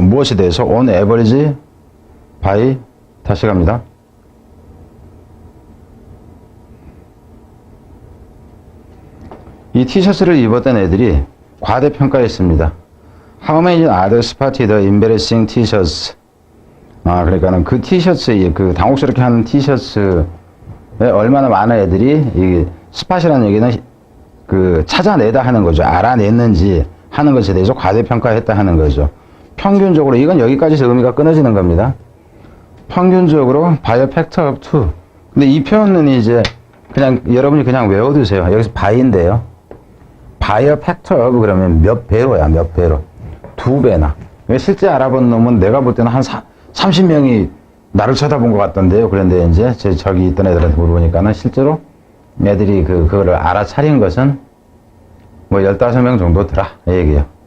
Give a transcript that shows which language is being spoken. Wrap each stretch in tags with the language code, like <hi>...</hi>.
<ko>무엇에 대해서</ko> <en>on average by</en> <ko>다시 갑니다. 이 티셔츠를 입었던 애들이 과대평가했습니다.</ko> <en>How many others spotted the embarrassing t-shirts?</en> <ko>그러니까는 그 티셔츠에 그 당혹스럽게 하는 티셔츠에 얼마나 많은 애들이 이 스팟이라는 얘기는 그 찾아내다 하는 거죠. 알아냈는지 하는 것에 대해서 과대평가했다 하는 거죠. 평균적으로 이건 여기까지서 의미가 끊어지는 겁니다. 평균적으로</ko> <en>by a factor of 2.</en> <ko>근데 이 표현은 이제 그냥 여러분이 그냥 외워두세요. 여기서 by인데요.</ko> <en>by a factor of</en> <ko>그러면 몇 배로야, 몇 배로. 2배나. 실제 알아본 놈은 내가 볼 때는 한 30명이 나를 쳐다본 것 같던데요. 그런데 이제 저기 있던 애들한테 물어보니까는 실제로 애들이 그거를 알아차린 것은 뭐 15명 정도더라. 이 얘기예요.</ko>